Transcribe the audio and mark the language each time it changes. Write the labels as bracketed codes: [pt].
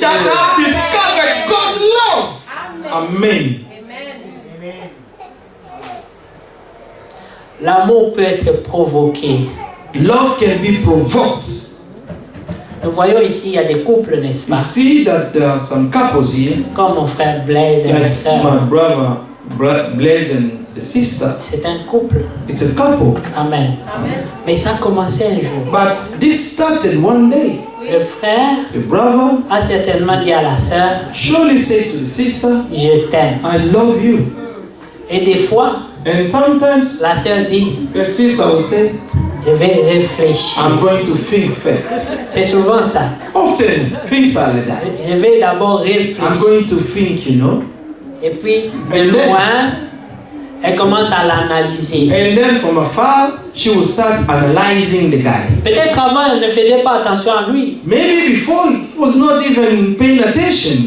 [en] that I've discovered God's love. Amen. Amen. Amen. [fr] L'amour peut être provoqué. [en] Love can be provoked. [fr] Nous voyons ici, il y a des couples, n'est-ce [en] You [fr] pas? [en] see that there are some couples here, [fr] Comme mon frère Blaise et ma [en] like [fr] soeur. [en] my brother Blaise and the sister. [fr] C'est un couple. [en] It's a couple. Amen. Amen. [fr] Mais ça a commencé un jour. [en] But this started one day. [fr] Le frère [en] The brother [fr] a certainement dit à la sœur, [en] surely said to the sister, [fr] je t'aime. [en] I love you. [fr] Et des fois, [en] And sometimes [fr] la sœur dit, [en] the sister will say, [fr] je vais réfléchir. [en] I'm going to think first. [fr] C'est souvent ça. [en] Often things are like that. [fr] Je vais d'abord [en] I'm [fr] réfléchir. [en] going to think, you know. [fr] Et puis, de [en] And then- [fr] loin, elle commence à l'analyser. [en] And then from afar, she will start analyzing the guy. [fr] Peut-être avant, elle ne faisait pas attention à lui. [en] Maybe before he was not even paying attention